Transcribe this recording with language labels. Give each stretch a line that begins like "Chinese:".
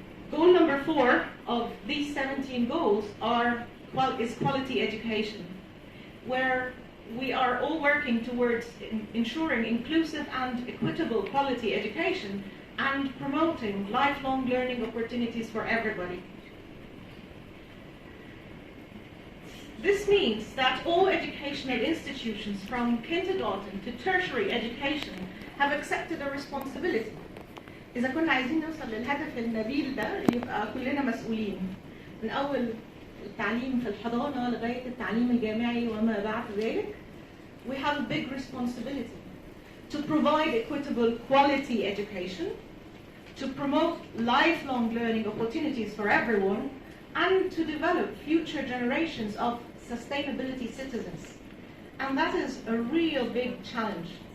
English: Goal number 4 of these 17 goals is quality education, where we are all working towards ensuring inclusive and equitable quality education and promoting lifelong learning opportunities for everybody. This means that all educational institutions from kindergarten to tertiary education have accepted a responsibility.
Arabic: إذا كنا عايزين نوصل للهدف النبيل ده يبقى كلنا مسؤولين، من أول التعليم في الحضانة لغاية التعليم الجامعي وما بعد ذلك.
English: We have a big responsibility to provide equitable quality education, to promote lifelong learning opportunities for everyone, and to develop future generations of sustainability citizens. And that is a real big challenge.